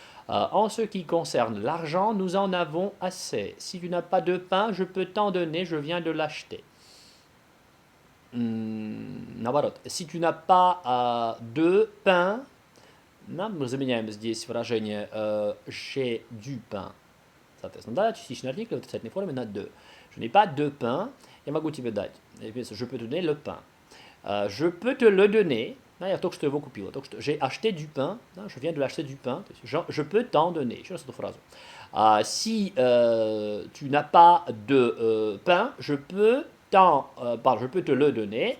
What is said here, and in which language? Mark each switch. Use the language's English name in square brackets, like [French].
[French] En ce qui concerne l'argent, nous en avons assez. Si tu n'as pas de pain, je peux t'en donner, je viens de l'acheter. [Russian] Наоборот, [French] si tu n'as pas de pain, [Russian] мы заменяем здесь выражение [French] «j'ai du pain». [Russian] Соответственно, да, частичный артикль в отрицательной форме на «de». [French] Je n'ai pas de pain, [Russian] я могу тебе дать. [French] Je peux te donner le pain. Je peux te le donner. [Russian] Я только что его купила. Только что [French] j'ai acheté du pain. Je viens de l'acheter du pain. Je peux t'en donner. [Russian] Еще раз эту фразу. [French] Si tu n'as pas de pain, je peux te le donner.